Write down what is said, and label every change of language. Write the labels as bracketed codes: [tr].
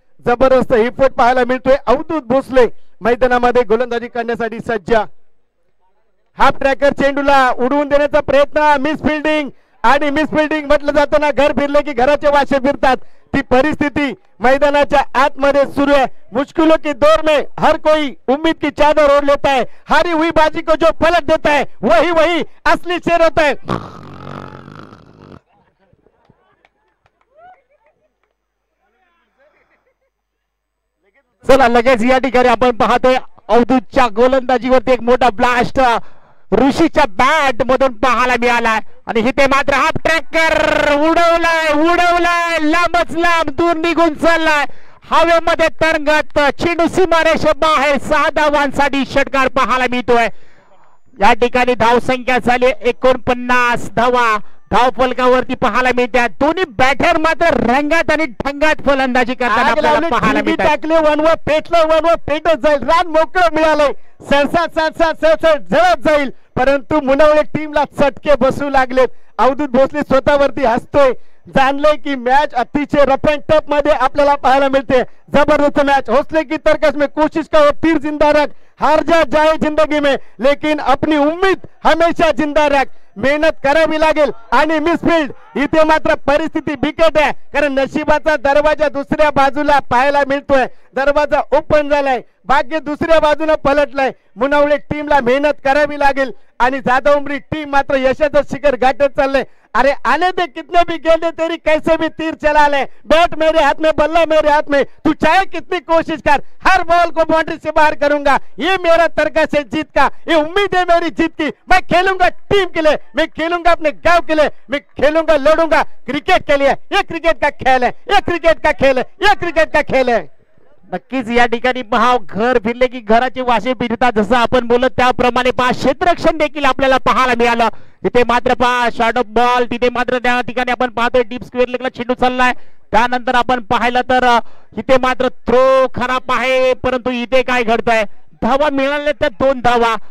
[mr] जबरदस्त एफर्ट पाहायला मिळतोय. अवधूत भोसले मैदानामध्ये गोलंदाजी करण्यासाठी सज्ज. हाफ ट्रॅकर चेंडूला उडवून देण्याचा प्रयत्न, मिस फिल्डिंग. आणि मिस फिल्डिंग म्हटलं जातं ना, घर फिरले की घराचे वाशे फिरतात. ती परिस्थिती मैदानाच्या आतमध्ये सुरू है. [hi] मुश्किलों के दौर में हर कोई उम्मीद की चादर ओढ़ लेता है. हारी हुई बाजी को जो पलट देता है वही वही असली शेर होता है. [mr] चला लगेच या ठिकाणी आपण पाहतोय अवधूतच्या गोलंदाजीवरती एक मोठा ब्लास्ट ऋषीच्या बॅट मधून पाहायला मिळालाय आणि इथे मात्र हाफ ट्रॅकर उडवलाय लांबच लांब दूर निघून चाललाय हवेमध्ये तरंगत चेंडू सीमारेषे बाहेर 6 धावांसाठी षटकार पाहायला मिळतोय. या ठिकाणी धावसंख्या झाली 49 धावा धाव फलकावरती पाहायला मिळतात. दोन्ही बॅटर मात्र रंगात आणि ढंगात फलंदाजी करताना आपल्याला पाहायला मिळतात. टाकले वनवर पेटलं वनवर पेटत जाईल रान मोकळं मिळालंय सळसळ झळत जाईल परंतु मुनवळे टीमला चटके बसू लागलेत. अवधूत भोसले स्वतःवरती हसतोय जाणले की मॅच अतिशय रफ अँड टफ मध्ये आपल्याला पाहायला मिळते. [hi] जबरदस्त मॅच हौसले की तरकस में कोशिश करो तीर जिंदा रख हार जा जाए जिंदगी में लेकिन अपनी उम्मीद हमेशा जिंदा रख. [mr] मेहनत करावी लागेल आणि मिसफील्ड इथे मात्र परिस्थिती बिकट आहे कारण नशिबाचा दरवाजा दुसऱ्या बाजूला पाहायला मिळतोय. दरवाजा ओपन झालाय भाग्य दुसऱ्या बाजूने पलटलाय. मुनवळे टीमला मेहनत करावी लागेल आणि जाधव उमरी टीम मात्र यशाचं शिखर गाठत चाललंय. [hi] अरे आने दे कितने भी गेंदे तेरी कैसे भी तीर चला ले बैट मेरे हाथ में बल्ला मेरे हाथ में तू चाहे कितनी कोशिश कर हर बॉल को बाउंड्री से बाहर करूंगा. ये मेरा तर्कस है जीत का ये उम्मीद है मेरी जीत की. मैं खेलूंगा टीम के लिए मैं खेलूंगा अपने गांव के लिए मैं खेलूंगा लड़ूंगा क्रिकेट के लिए. ये क्रिकेट का खेल है ये क्रिकेट का खेल है ये क्रिकेट का खेल है. [mr] नक्कीच या ठिकाणी पहा घर फिरले की घराचे वासे फिरतात जसं आपण बोलत त्याप्रमाणे पहा क्षेत्ररक्षण देखील आपल्याला पाहायला मिळालं. इथे मात्र पहा शॉर्ट ऑफ बॉल तिथे मात्र त्या ठिकाणी आपण पाहतोय डीप स्क्वेअर लेगला चेंडू चाललाय. त्यानंतर आपण पाहिलं तर इथे मात्र थ्रो खराब आहे परंतु इथे काय घडतंय धावा मिळाल्या त्या 2 धावा.